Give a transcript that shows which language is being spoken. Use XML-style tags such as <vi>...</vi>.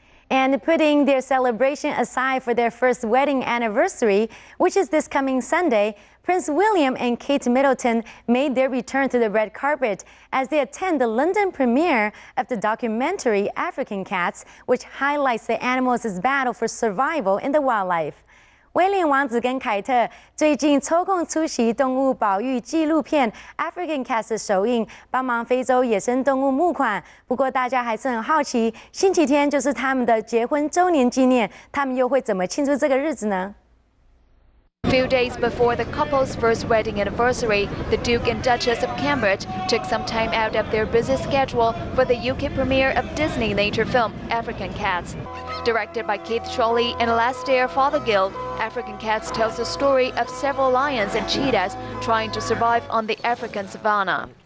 <en>And putting their celebration aside for their first wedding anniversary, which is this coming Sunday, Prince William and Kate Middleton made their return to the red carpet as they attend the London premiere of the documentary African Cats, which highlights the animals' battle for survival in the wildlife.</en> <zh>威廉王子跟凯特最近抽空出席动物保育纪录片《African Cats》的首映，帮忙非洲野生动物募款。不过大家还是很好奇，星期天就是他们的结婚周年纪念，他们又会怎么庆祝这个日子呢？</zh> <en>Few days before the couple's first wedding anniversary, the Duke and Duchess of Cambridge took some time out of their busy schedule for the UK premiere of Disney nature film African Cats. Directed by Keith Trolley and Alastair Fothergill, African Cats tells the story of several lions and cheetahs trying to survive on the African savanna.</en>